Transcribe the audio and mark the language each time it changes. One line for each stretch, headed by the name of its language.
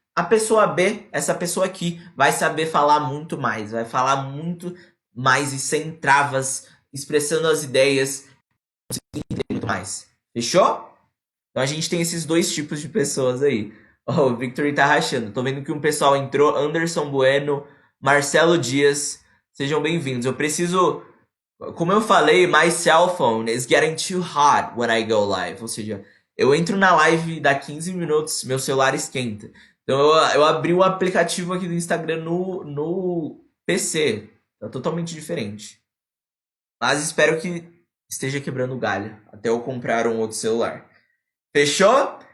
Portuguese: A pessoa B, essa pessoa aqui, vai saber falar muito mais, vai falar muito mais e sem travas, expressando as ideias, entender muito mais. Fechou? Então a gente tem esses dois tipos de pessoas aí. Oh, o Victory tá rachando. Tô vendo que um pessoal entrou. Anderson Bueno, Marcelo Dias. Sejam bem-vindos. Eu preciso...
English: Como eu falei, my cell phone is getting too hot when I go live.
Portuguese: Ou seja, eu entro na live, dá 15 minutos, meu celular esquenta. Então eu abri o aplicativo aqui do Instagram no PC. Tá totalmente diferente. Mas espero que esteja quebrando o galho. Até eu comprar um outro celular. Fechou?